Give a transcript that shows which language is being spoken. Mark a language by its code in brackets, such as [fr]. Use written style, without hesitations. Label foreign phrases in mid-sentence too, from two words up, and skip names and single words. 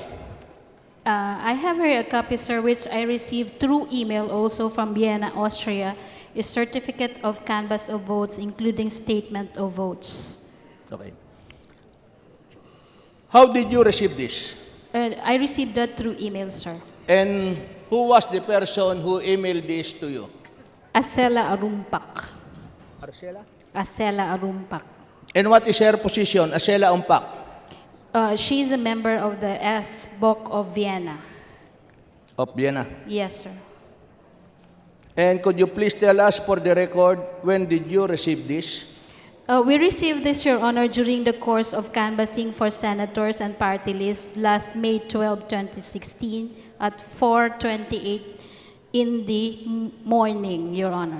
[en] I have here a copy, sir, which I received through email also from Vienna, Austria, a certificate of canvass of votes, including statement of votes. Okay. How did you receive this? I received that through email, sir. And who was the person who emailed this to you? Acela Arumpak. Arcela? Acela Arumpak. And what is her position, Acela Umpak? She is a member of the SBOC of Vienna. Of Vienna. Yes, sir. And could you please tell us for the record, when did you receive this? We received this, Your Honor, during the course of canvassing for senators and party lists last May 12, 2016 at 4:28 in the morning, Your Honor.